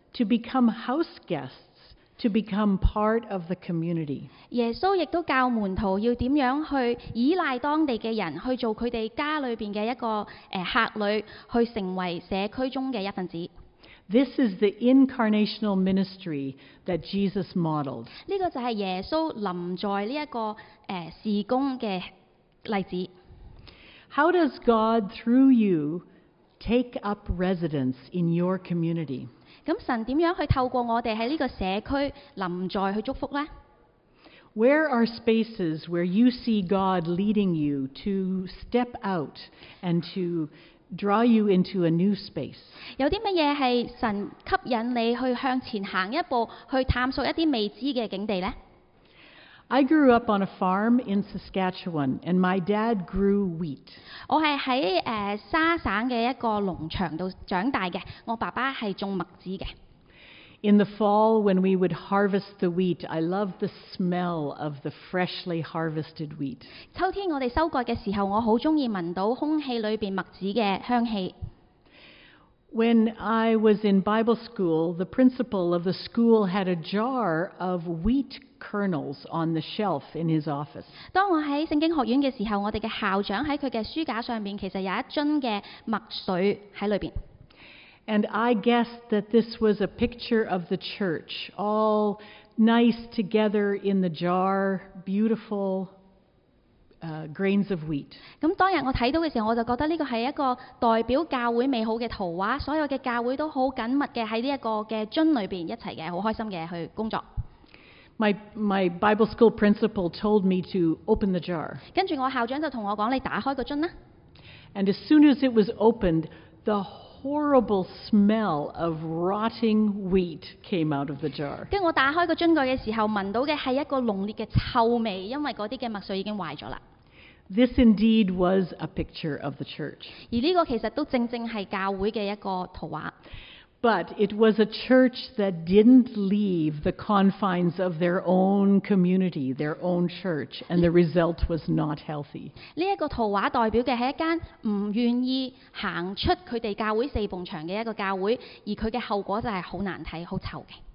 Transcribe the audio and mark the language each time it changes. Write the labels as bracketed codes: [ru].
[en] To become house guests, to become part of the community. [yue] 耶稣亦都教门徒要点样去依赖当地嘅人，去做佢哋家里边嘅一个客旅，去成为社区中嘅一份子。 [en] This is the incarnational ministry that Jesus modeled. [yue] 呢个就系耶稣临在呢一个事工嘅例子。 [en] How does God through you take up residence in your community? [yue] 咁神点样去透过我哋喺呢个社区临在去祝福呢 [en] ？Where are spaces where you see God leading you to step out and to draw you into a new space？ [yue] 有啲乜嘢系神吸引你去向前行一步，去探索一啲未知嘅境地呢 [en] ？I grew up on a farm in Saskatchewan, and my dad grew wheat. [yue] 我系喺沙省嘅一个农场度长大嘅，我爸爸系种麦。 [en] In the fall, when we would harvest the wheat, I loved the smell of the freshly harvested wheat. [yue] 秋天我哋收割嘅时候，我好中意闻到空气里边麦子嘅香气。 [en] When I was in Bible school, the principal of the school had a jar of wheat kernels on the shelf in his office. [yue] 当我喺圣经学院嘅时候，我哋嘅校长喺佢嘅书架上边，其实有一樽嘅麦穗喺里边。 [en] And I guessed that this was a picture of the church, all nice together in the jar, beautiful grains of wheat. [yue] 咁当日我睇到嘅时候，我就觉得呢个系一个代表教会美好嘅图画，所有嘅教会都好紧密嘅喺呢一个嘅樽里边一齐嘅，好开心嘅去工作。 [en] My Bible school principal told me to open the jar. [yue] 跟住我校长就同我讲，你打开个樽啦。 [en] And as soon as it was opened, the horrible smell of rotting wheat came out of the jar. [yue] 跟我打开个樽盖嘅时候，闻到嘅系一个浓烈嘅臭味，因为嗰啲嘅麦穗已经坏咗啦。 [en] This indeed was a picture of the church. [yue] 而呢个其实都正正系教会嘅一个图画。 [en] But it was a church that didn't leave the confines of their own community, their own church, and the result was not healthy. [yue] 呢一个图画代表嘅系一间唔愿意行出佢哋教会四埲墙嘅一个教会，而佢嘅后果就系好难睇、好臭嘅。